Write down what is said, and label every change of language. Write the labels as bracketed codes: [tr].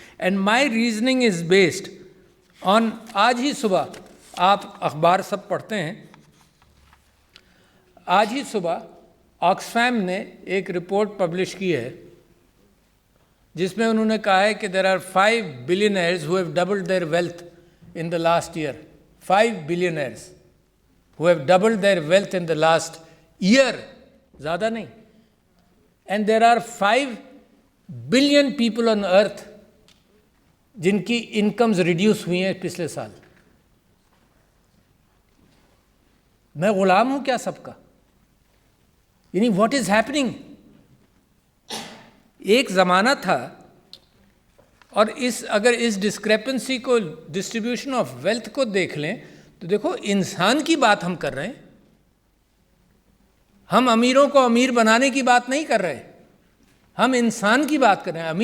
[en] and my reasoning is based on, [ur] آج ہی صبح آپ اخبار سب پڑھتے ہیں, آج ہی صبح آکسفیم نے ایک رپورٹ پبلش کی ہے جس میں انہوں نے کہا ہے کہ [en] There are 5 billionaires who have doubled their wealth in the last year. 5 billionaires who have doubled their wealth in the last year. [ur] زیادہ نہیں. [en] And there are 5 billion people on earth [ur] جن کی انکمز ریڈیوس ہوئی ہیں پچھلے سال. میں غلام ہوں کیا سب کا؟ یعنی [en] What is happening? [ur] ایک زمانہ تھا, اور اگر اس ڈسکریپنسی کو, ڈسٹریبیوشن آف ویلتھ کو دیکھ لیں تو دیکھو انسان کی بات ہم کر رہے ہیں, ہم امیروں کو امیر بنانے کی بات نہیں کر رہے, ہم انسان کی بات کر رہے ہیں.